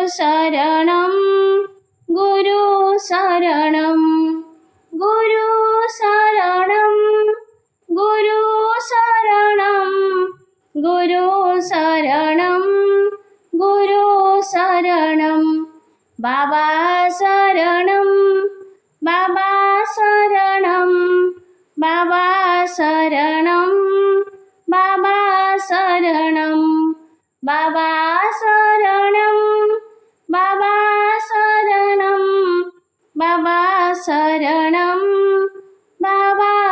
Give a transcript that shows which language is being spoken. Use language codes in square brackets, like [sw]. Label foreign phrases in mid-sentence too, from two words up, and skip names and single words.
[sa] शरणं गुरु शरणं गुरु शरणं गुरु शरणं गुरु शरणं गुरु शरणं बाबा शरणं बाबा शरणं बाबा शरणं बाबा शरणं बाबा शरणं बाबा शरणं बाबा शरणं बाबा